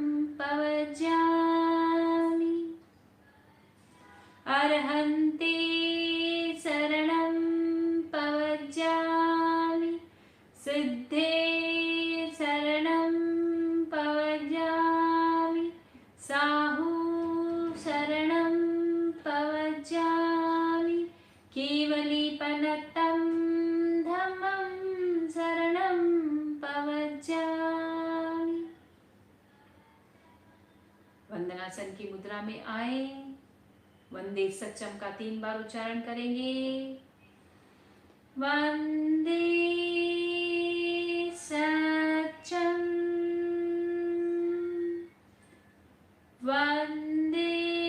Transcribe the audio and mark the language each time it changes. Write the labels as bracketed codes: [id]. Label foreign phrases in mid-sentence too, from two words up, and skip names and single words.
[pka] पवज्जामि, अर्हन्ते शरणं पवज्जामि, सिद्धे शरणं पवज्जामि, साहु शरणं पवज्जामि, केवलीपनत्तं धम्मं शरणं पवज्जामि। [hi] वंदनासन की मुद्रा में आए। [pka] वंदे सच्चम [hi] का 3 बार उच्चारण करेंगे। [pka] वंदे सच्चम, वंदे